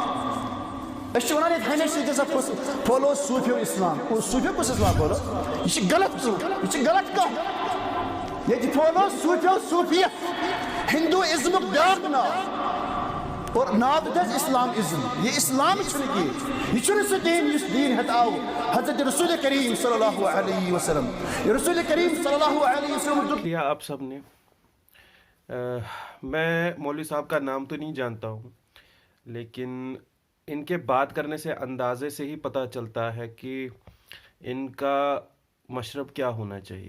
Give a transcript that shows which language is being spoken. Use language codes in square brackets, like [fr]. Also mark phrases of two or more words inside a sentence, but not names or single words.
[ks] أسۍ چھِ وَنان ییٚتہِ ہمیشہِ ییٚتہِ ہسا پھٲلو صوٗفیو اِسلام. صوٗفیو کُس اِسلام پھٲلو؟ یہِ چھِ غلط کٲم، یہِ چھِ غلط کَتھ. ییٚتہِ پھٲلو صوٗفیو صوٗفیت، ہندوٗازمُک بیٛاکھ ناو، اور ناو دیُت اَسہِ اسلام ازم. یہِ اسلام چھُنہٕ کینٛہہ، یہِ چھُنہٕ سُہ دیٖن یُس دیٖن ہٮ۪تھ آو حضرت رسول کریم [ar] صلی اللہ علیہ وسلم. رسول کریم صلی اللہ علیہ وسلم [ur] لیا آپ سب نے. میں مولوی صاحب کا نام تو نہیں جانتا ہوں، لیکن ان کے بات کرنے سے اندازے سے ہی پتہ چلتا ہے کہ ان کا مشرب کیا ہونا چاہیے.